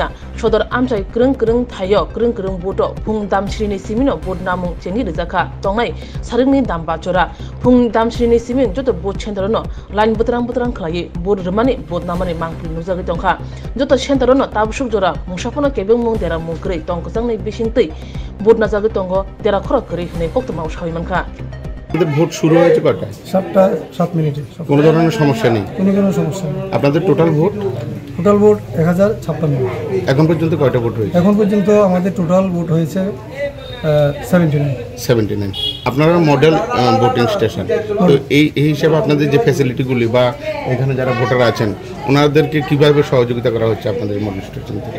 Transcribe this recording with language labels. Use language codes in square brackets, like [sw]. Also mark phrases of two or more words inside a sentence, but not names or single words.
[trp] सदर आमचाय क्रंग क्रंग थायो क्रंग क्रंग बोटो फुंग दाम छिनिनि चिमिनो बोट नामु जेंगिर जाखा तंगनाय सारिंनि दाम बाचरा फुंग दाम छिनिनि चिमि जतो बोट सेंटरनो लाइन बुतरां बुतरां खलायै बोट रमानि बोट नामानि मांगफिल नुजागै तंखा जतो सेंटरनो ताबुसुक जरा मुसाफनो केबें मुं देरा मुंग्रै तंगजांनै बिसिंतै बोट नाजागै तंगो देरा खरा करै हनै पक्तमाव सावैमानखा [bn] আপনাদের ভোট শুরু হয়েছে কয়টায়? 7:07 কোনো ধরনের সমস্যা নেই? কোনো সমস্যা নেই। আপনাদের [en] total vote [bn] 1056। এখন পর্যন্ত কয়টা ভোট হয়েছে? এখন পর্যন্ত আমাদের [en] total vote [bn] হয়েছে 79। আপনারা [en] model voting station, [bn] তো এই হিসাবে আপনাদের যে ফ্যাসিলিটিগুলি বা এখানে যারা ভোটার আছেন ওনাদেরকে কিভাবে সহযোগিতা করা হচ্ছে আপনাদের [en] model station [bn] থেকে?